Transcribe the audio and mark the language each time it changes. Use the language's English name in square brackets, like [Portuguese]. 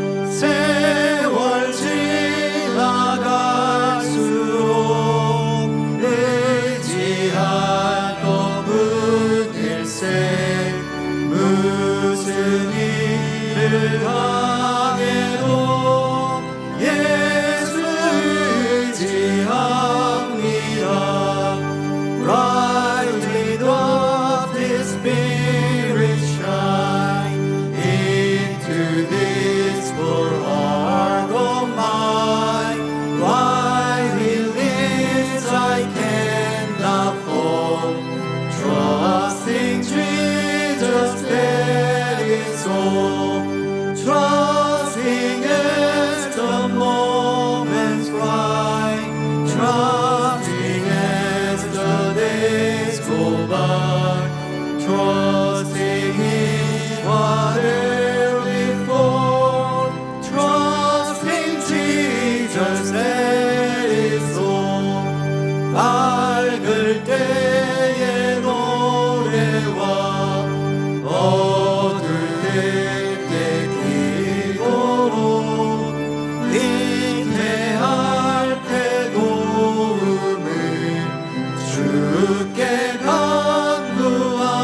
[Korean] 세월 지나갈수록 의지할 것뿐 일세 무슨 일을 당해도 예수 의지합니다. [English] Brightly doth His Spirit shine into this poor heart of mine. While He lives, I cannot fall. Trusting Jesus, that is all. Trusting as the moments fly. Trusting as the days go by. Trusting in whatever before. Trusting Jesus, that is all. [Korean] 밝을 때의 노래와 어두울 때 기도로 인내할 때 도움을 주께 간구합니다.